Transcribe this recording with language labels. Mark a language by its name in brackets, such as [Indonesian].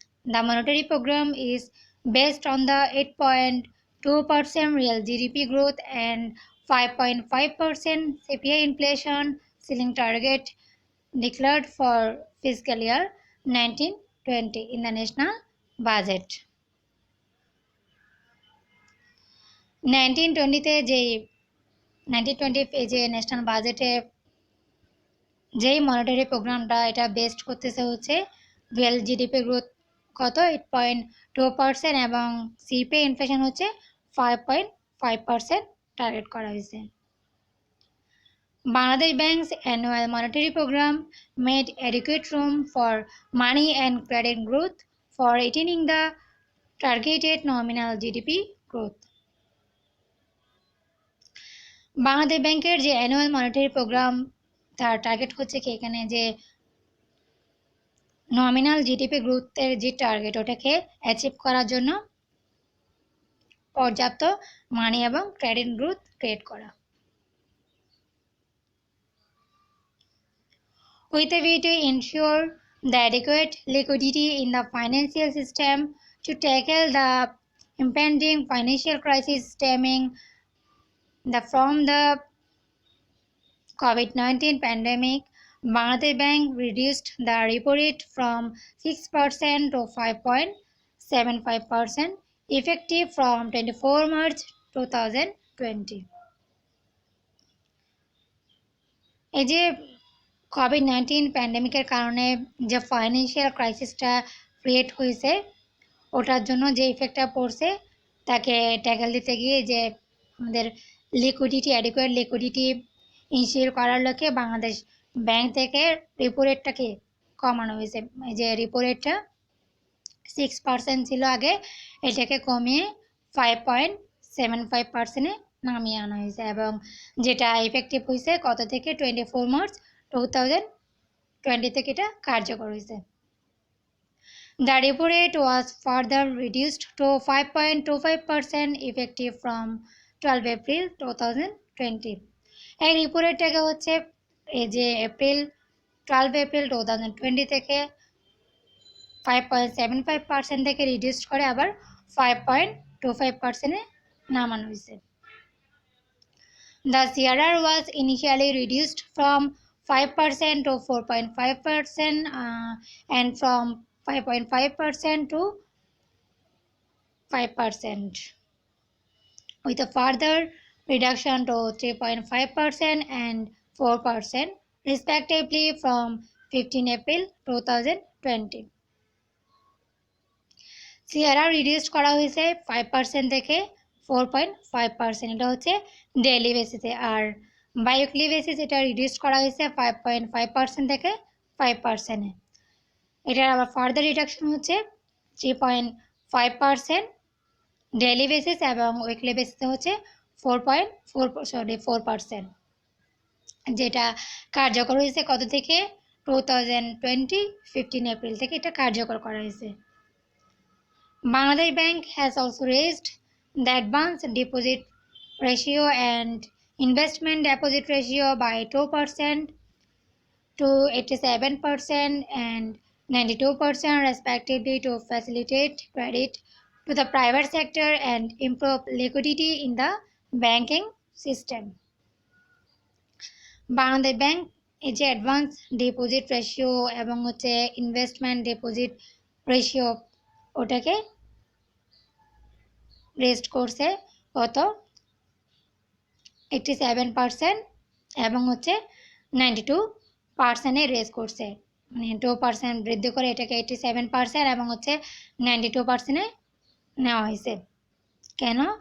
[English] The monetary program is based on the 8.2% real GDP growth and 5.5% CPI inflation ceiling target declared for fiscal year 1920 in the national budget. [Bangla] 1920-তে যেই 1920 এই যে national বাজেটে যেই monetary প্রোগ্রামটা, এটা best করতেছে হচ্ছে রিয়েল জিডিপি গ্রোথ কত 8.2% এবং সিপিআই ইনফ্লেশন হচ্ছে 5.5% টার্গেট করা হয়েছে। [English] Bangladesh Bank's annual monetary program made adequate room for money and credit growth for attaining the targeted nominal GDP growth. [Bangla] Bangladesh ব্যাংকের যে অ্যানুয়াল মনিটারি প্রোগ্রাম, তার টার্গেট হচ্ছে কি এখানে যে নমিনাল জিডিপি গ্রোথের যে টার্গেট, ওটাকে অ্যাচিভ করার জন্য পর্যাপ্ত মানি এবং ক্রেডিট গ্রোথ ক্রিয়েট করা। [English] With a view to ensure the adequate liquidity in the financial system to tackle the impending financial crisis stemming from the COVID-19 pandemic, Bangladesh Bank reduced the repo rate from 6% to 5.75% effective from 24 March 2020. [Bangla] এই যে COVID-19 প্যান্ডেমিকের কারণে যে financial ক্রাইসিসটা create হয়েছে, ওটার জন্য যে ইফেক্টটা পড়ছে তাকে ট্যাকেল দিতে গিয়ে যে আমাদের লিকুইডিটি, অ্যাডিকুয়েট লিকুইডিটি ইনশিওর করার লক্ষ্যে বাংলাদেশ ব্যাংক থেকে রিপো রেটটাকে কমানো হয়েছে। এই যে রিপো রেটটা 6% ছিল আগে, এটাকে কমিয়ে 5.75%-এ নামিয়ে আনা হয়েছে এবং যেটা ইফেক্টিভ হয়েছে কত থেকে 24 মার্চ 2020 থেকে এটা কার্যকর হয়েছে। [English] The repo rate was further reduced to 5.25% effective from 12 April 2020. [Bangla] এই রিপো রেটটাকে হচ্ছে এই যে 12 এপ্রিল 2020 থেকে 5.75% থেকে রিডিউস করে আবার 5.25%-এ নামানো হয়েছে। [English] The CRR was initially reduced from 5% to 4.5% and from 5.5% to 5%, with a further reduction to 3.5% and 4% respectively from 15 April 2020. [Bangla] CRR reduced করা হয়েছে 5% থেকে 4.5%, এটা হচ্ছে ডেইলি বেসিসে, আর বাই-উইকলি বেসিস এটা রিডিউস করা হয়েছে 5.5% থেকে 5%-এ। এটার আবার ফার্দার রিডাকশন হচ্ছে 3.5% ডেইলি বেসিস এবং উইকলি বেসিসে হচ্ছে 4%, যেটা কার্যকর হয়েছে কত থেকে 2020 15 এপ্রিল থেকে এটা কার্যকর করা হয়েছে। [English] Bangladesh Bank has also raised the advance deposit ratio and investment deposit ratio by 2% to 87% and 92% respectively to facilitate credit to the private sector and improve liquidity in the banking system. Bangladesh Bank [Bangla] এই যে advance deposit ratio এবং হচ্ছে investment deposit ratio ওটাকে rest করছে কত 87% এবং হচ্ছে 92% raise করছে, মানে 2% বৃদ্ধি করে এটাকে 87% এবং হচ্ছে 92% নেওয়া হয়েছে। কেন?